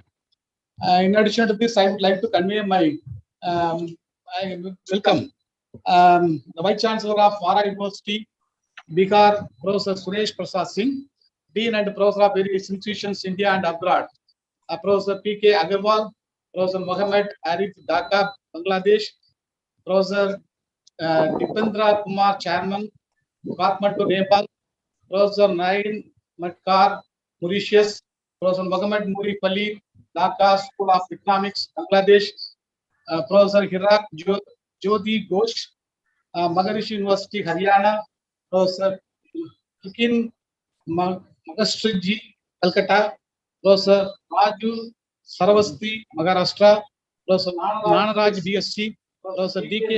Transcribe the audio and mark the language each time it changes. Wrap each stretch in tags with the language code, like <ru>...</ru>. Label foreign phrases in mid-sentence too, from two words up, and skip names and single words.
<en>In addition to this, I would like to convey my welcome. The Vice Chancellor of Vara University, Bihar, Professor Suresh Prasad Singh, Dean and Professor of various institutions, India and abroad, Professor P.K. Agarwal, Professor Mohammed Arif Dhaka, Bangladesh, Professor Dipendra Kumar, Chairman, Kathmandu, Nepal, Professor Nain Matkar, Mauritius, Professor Mohammed Muri Pali, Dhaka School of Economics, Bangladesh, Professor Hirak Jyoti Ghosh, Maharishi University, Haryana, Professor Kikin Magastriji, Calcutta, Professor Raju Saravasti, Maharashtra, Professor Nanaraj, BSc, Professor D.K.</en>